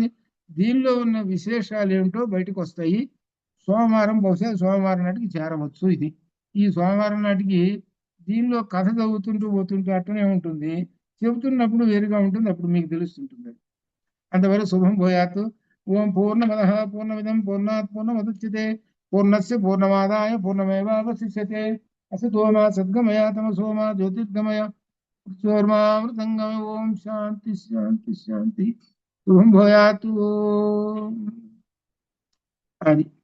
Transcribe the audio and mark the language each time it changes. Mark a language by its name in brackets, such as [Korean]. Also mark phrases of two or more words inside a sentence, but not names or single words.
[Telugu] దీనిలో ఉన్న విశేషాలు ఏమిటో బయటకు వస్తాయి. సోమవారం బహుశా సోమవారం నాటికి చేరవచ్చు. ఇది ఈ సోమవారం నాటికి దీనిలో కథ చదువుతుంటూ పోతుంటూ అట్లనే ఉంటుంది. చెబుతున్నప్పుడు వేరుగా ఉంటుంది, అప్పుడు మీకు తెలుస్తుంటుంది. అంతవరకు [Sanskrit] శుభం భూయాత్. ఓం పూర్ణమద పూర్ణమిదం పూర్ణాత్ పూర్ణముదచ్యతే పూర్ణస్య పూర్ణమాదాయ పూర్ణమేవావశిష్యతే. असतो मा सद्गमय तमसो मा ज्योतिर्गमय मृतंगमय. ओम शांति शांति शांति. शुभं भूयात्. आदि